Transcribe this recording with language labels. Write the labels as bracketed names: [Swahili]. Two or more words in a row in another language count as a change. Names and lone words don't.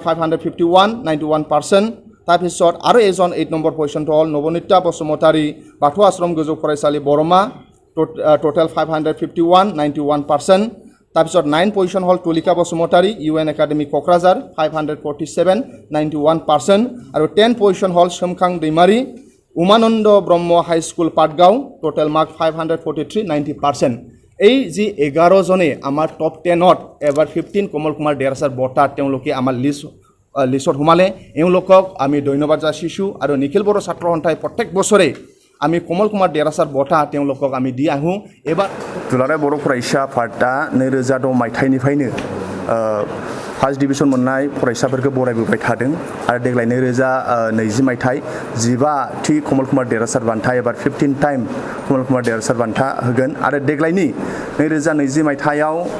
[Bodo] 551 91% तारपिছত आरो एजन 8 नम्बर पजिशन हल नवनीता बसुमतारी बाथौ आश्रम गोजौ फरायसालि बरमा टोटेल 551 91% तारपिছত 9 पजिशन हल तुलिका बसुमतारी UN एकाडेमी कक्राझार 547 91% आरो 10 पजिशन हल सोमखां दैमारी उमानन्द ब्रह्म [English] high school [Bodo] पाटगाव [English] total mark [Bodo] 543 90%। [Assamese] এই যে 11 জনে আমার টপ 10ত এবাৰ 15 কমল কুমাৰ দেৰহাছাৰ বঁটা তেওঁলোকে আমাৰ লিষ্টত সোমালে এওঁলোকক আমি ধন্যবাদ যাচিছো আৰু নিখিল বড়ো ছাত্ৰ সন্থাই প্ৰত্যেক বছৰে আমি কমল কুমাৰ দেৰহাছাৰ বঁটা তেওঁলোকক আমি দি আহোঁ এবাৰ [Bodo] दुलाराय बर' फरायसा आफादा 2010 मायथाइनिफ्रायनो [English] first division [Bodo] मोननाय फरायसाफोरखौ बरायबोबाय थादों आरो देग्लाय 2020 मायथाइ 15थि कमल कुमार देरहासार बान्था एबा 15 टाइम कमल कुमार देरहासार बान्था होगोन आरो देग्लायनि 2020 मायथाइयाव